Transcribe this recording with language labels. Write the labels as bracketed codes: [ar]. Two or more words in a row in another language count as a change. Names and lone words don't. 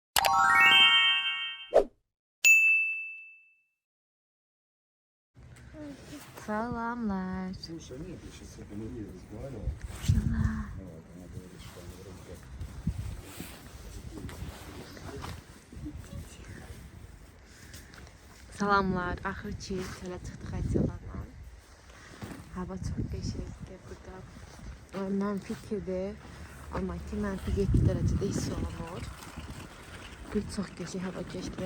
[az] Salamlar. [ru] Слушай, нет, я сейчас с этой Марией разговаривал. [az] Salam. [ru] Вот, она говорит, что она вроде как... [az] Salamlar. Axırki çölə çıxdıq Ayçalarla. Hava çox qəşəngdir burada. Mənfidir. Amma ki, mənfi 7 dərəcədə hiss olunur. Gül çox qəşəng hava keçdi.